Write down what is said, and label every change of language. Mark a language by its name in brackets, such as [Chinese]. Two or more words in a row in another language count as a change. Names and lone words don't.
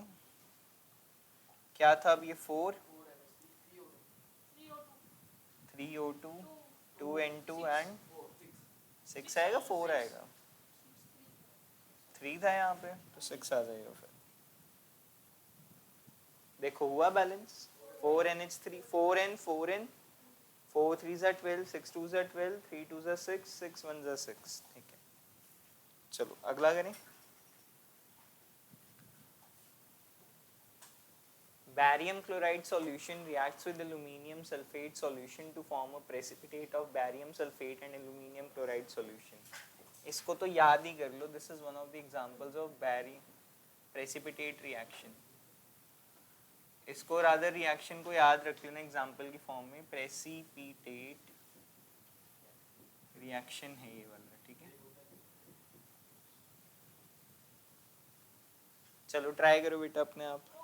[Hindi] क्या था अब ये 4 3O2 2N2 एंड 6 आएगा, 4 आएगा, 3 था यहाँ पे तो 6 आ जाएगा. फिर देखो हुआ बैलेंस, 4NH3 4N 4N [English] 4 3s are 12 6 2s are 12 3 2s are 6 6 1s are 6. [Hindi] ठीक है, चलो अगला करें. Barium chloride solution reacts with aluminium sulfate solution to form a precipitate of barium sulfate and aluminium chloride solution. इसको तो याद ही कर लो, this is one of the examples of barium precipitate reaction. इसको [English] rather reaction [Hindi] को याद रख लेना एग्जाम्पल की फॉर्म में, [English] precipitate reaction [Hindi] है ये वाला. ठीक है, चलो ट्राई करो बेटा अपने आप.